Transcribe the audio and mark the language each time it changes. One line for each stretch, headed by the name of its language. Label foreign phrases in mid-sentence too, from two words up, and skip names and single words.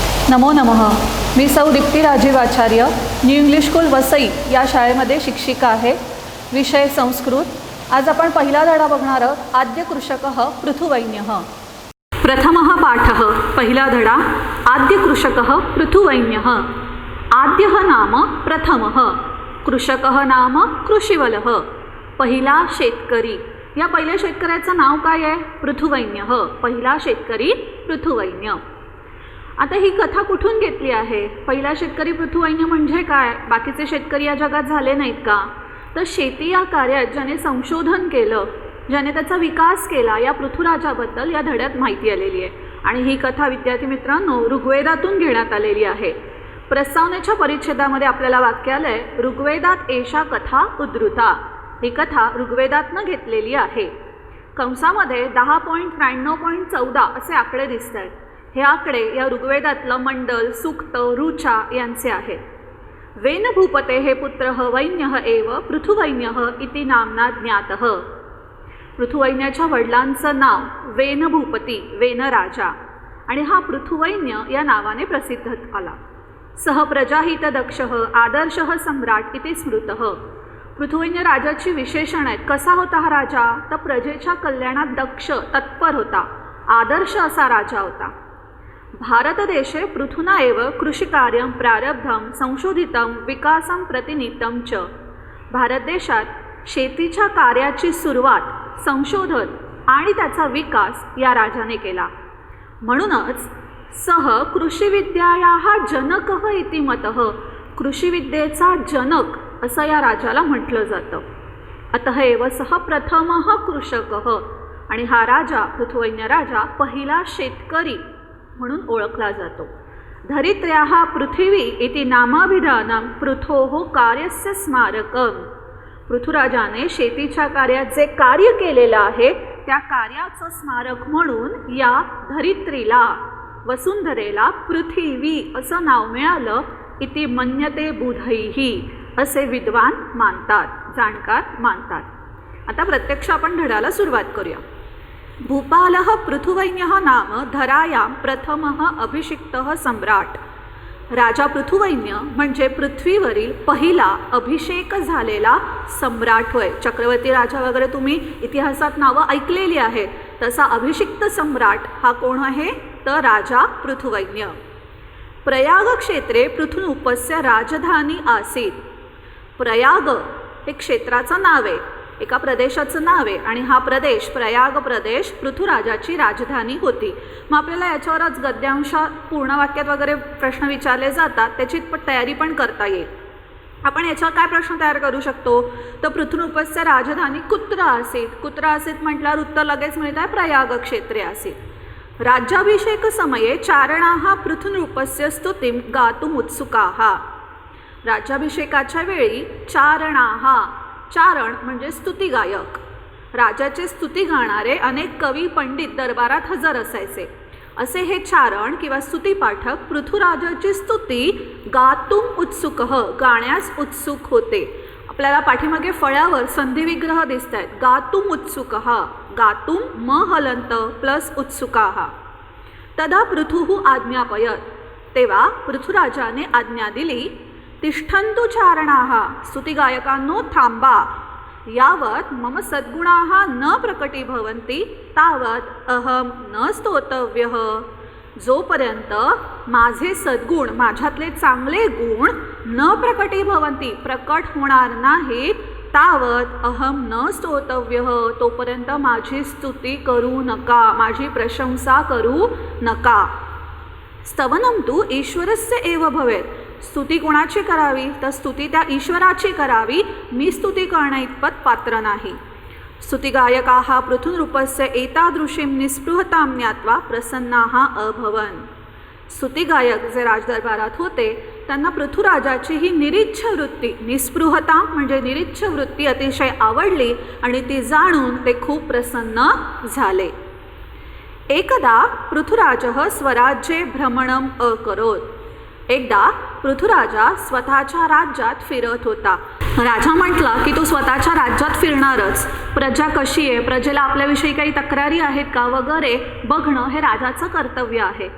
Sanskrit: नमो नमः.
Marathi: मी सौ दीप्ती राजीव आचार्य, न्यू इंग्लिश स्कूल वसई या शाळेमध्ये शिक्षिका आहे. विषय संस्कृत. आज आपण पहिला धडा बघणार आहोत.
Sanskrit: आद्य कृषकः पृथुवैन्यः. प्रथमः पाठः.
Marathi: पहिला धडा.
Sanskrit: आद्य कृषकः पृथुवैन्यः. आद्यः नाम प्रथमः, कृषकः नाम कृषिवलः.
Marathi: पहिला शेतकरी. या पहिल्या शेतकऱ्याचं नाव काय आहे? पृथुवैन्यः. पहिला शेतकरी पृथुवैन्य. आता ही कथा कुठून घेतली आहे? पहिला शेतकरी पृथुवैन्य म्हणजे काय? बाकीचे शेतकरी या जगात झाले नाहीत का? तर शेती या कार्यात ज्याने संशोधन केलं, ज्याने त्याचा विकास केला, या पृथुराजाबद्दल या धड्यात माहिती आलेली आहे. आणि ही कथा विद्यार्थी मित्रांनो ऋग्वेदातून घेण्यात आलेली आहे. प्रस्तावनेच्या परिच्छेदामध्ये आपल्याला वाक्य आलंय,
Sanskrit: ऋग्वेदात एषा कथा उद्धृता.
Marathi: ही कथा ऋग्वेदातनं घेतलेली आहे. कंसामध्ये 10.99.14 असे आकडे दिसत आहेत. हे आकडे या ऋग्वेदातलं मंडल, सूक्त, ऋचा यांचे आहेत.
Sanskrit: वेनभूपते हे पुत्रः वैन्यः एव पृथुवैन्यः इति नामना ज्ञातः.
Marathi: पृथुवैन्याच्या वडिलांचं नाव वेनभूपती, वेनराजा, आणि हा पृथुवैन्य या नावाने प्रसिद्ध आला.
Sanskrit: सह प्रजाहित दक्षः आदर्शः सम्राट इति स्मृतः.
Marathi: पृथुवैन्य राजाची विशेषण आहेत. कसा होता हा राजा? तर प्रजेच्या कल्याणात दक्ष, तत्पर होता, आदर्श असा राजा होता.
Sanskrit: भारतदेशे पृथुना एव कृषिकार्यं प्रारब्धं संशोधितं विकासं प्रतिनीतं च.
Marathi: भारत देशात शेतीच्या कार्याची सुरुवात, संशोधन आणि त्याचा विकास या राजाने केला.
Sanskrit: म्हणूनच सह कृषिविद्यायाः जनकः इति मतः.
Marathi: कृषिविद्येचा जनक असं या राजाला म्हटलं जातं.
Sanskrit: अतः एव सह प्रथमः कृषकः.
Marathi: आणि हा राजा, पृथुवैन्य राजा, पहिला शेतकरी म्हणून ओळखला जातो.
Sanskrit: धरित्र्याः पृथिवी इति नामाभिधानं पृथोः कार्यस्य स्मारकम्.
Marathi: पृथुराजाने शेतीच्या कार्यात जे कार्य केलेलं आहे त्या कार्याचं स्मारक म्हणून या धरित्रीला, वसुंधरेला पृथिवी असं नाव मिळालं.
Sanskrit: इति मन्यते बुधैहि.
Marathi: असे विद्वान मानतात, जाणकार मानतात. आता प्रत्यक्ष आपण धड्याला सुरुवात करूया.
Sanskrit: भूपालः पृथुवैन्यः नाम धरायां प्रथमः अभिषिक्तः सम्राट.
Marathi: राजा पृथुवैन्य म्हणजे पृथ्वीवरील पहिला अभिषेक झालेला सम्राट होय. चक्रवर्ती राजा वगैरे तुम्ही इतिहासात नावं ऐकलेली आहेत. तसा अभिषिक्त सम्राट हा कोण आहे? तर राजा पृथुवैन्य.
Sanskrit: प्रयाग क्षेत्रे पृथुनूपस्य राजधानी आसीत.
Marathi: प्रयाग हे क्षेत्राचं नाव आहे, एका प्रदेशाचं नाव आहे, आणि हा प्रदेश, प्रयाग प्रदेश, पृथुराजाची राजधानी होती. मग आपल्याला याच्यावरच गद्यांश, पूर्ण वाक्यात वगैरे प्रश्न विचारले जातात, त्याची तयारी पण करता येईल. आपण याच्यावर काय प्रश्न तयार करू शकतो?
Sanskrit: तर पृथुनूपस्य राजधानी कुत्र आसीत. कुत्र आसीत
Marathi: म्हटल्यावर उत्तर लगेच मिळत आहे,
Sanskrit: प्रयाग क्षेत्रे आसीत. राज्याभिषेक समये चारणाः पृथुनूपस्य स्तुतिं गातुम् उत्सुकाः.
Marathi: राज्याभिषेकाच्या वेळी चारणाः, चारण म्हणजे स्तुतिगायक, राजाचे स्तुती गाणारे अनेक कवी, पंडित दरबारात हजर असायचे. असे हे चारण किंवा स्तुतीपाठक पृथुराजाची स्तुती
Sanskrit: गातुम उत्सुकः,
Marathi: गाण्यास उत्सुक होते. आपल्याला पाठीमागे फळ्यावर संधिविग्रह दिसत आहेत.
Sanskrit: गातुम उत्सुकः,
Marathi: गातुम म हलंत प्लस उत्सुकाः.
Sanskrit: तदा पृथुः आज्ञापयत.
Marathi: तेव्हा पृथुराजाने आज्ञा दिली.
Sanskrit: तिष्ठन्तु चारणाः,
Marathi: स्तुतिगायकांनो थांबा.
Sanskrit: यावत् मम सद्गुणाः न प्रकटीभवन्ति तावत् अहं न स्तोतव्यः.
Marathi: जोपर्यंत माझे सद्गुण, माझ्यातले चांगले गुण
Sanskrit: न प्रकटीभवन्ति,
Marathi: प्रकट होणार नाहीत,
Sanskrit: तावत् अहं न स्तोतव्यः,
Marathi: तोपर्यंत माझी स्तुती करू नका, माझी प्रशंसा करू नका.
Sanskrit: स्तवनं तु ईश्वरस्य एव भवेत्.
Marathi: स्तुती कोणाची करावी? तर स्तुती त्या ईश्वराची करावी. मी स्तुती करण्याइतपत पात्र नाही.
Sanskrit: स्तुतिगायकाः पृथुनरूपस्य एतादृशीं निस्पृहतां ज्ञात्वा प्रसन्नाः अभवन्.
Marathi: स्तुतिगायक जे राजदरबारात होते त्यांना पृथुराजाची ही निरीच्छ वृत्ती, निस्पृहता म्हणजे निरीच्छ वृत्ती, अतिशय आवडली आणि ती जाणून ते खूप प्रसन्न झाले.
Sanskrit: एकदा पृथुराजः स्वराज्ये भ्रमणम् अकरोत्.
Marathi: एकदा पृथुराजा स्वतःच्या राज्यात फिरत होता. राजा म्हटला की तो स्वतःच्या राज्यात फिरणारच. प्रजा कशी आहे, प्रजेला आपल्याविषयी काही तक्रारी आहेत का वगैरे बघणं हे राजाचं कर्तव्य आहे.